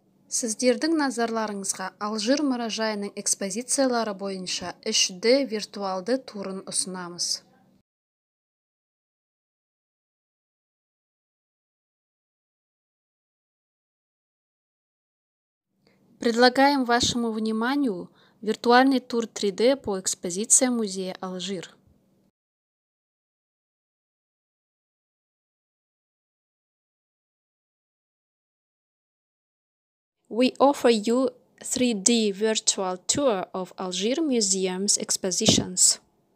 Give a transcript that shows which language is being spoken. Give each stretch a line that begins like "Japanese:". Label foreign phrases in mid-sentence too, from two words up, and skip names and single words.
Kazakh: Сіздердің назарларыңызға Алжир мұражайының экспозициялары бойынша 3D виртуалды турын ұсынамыз.
Russian: Предлагаем вашему вниманию виртуальный тур 3D по экспозиции музея Алжир.
English: We offer you 3D virtual tour of Algier Museum's expositions.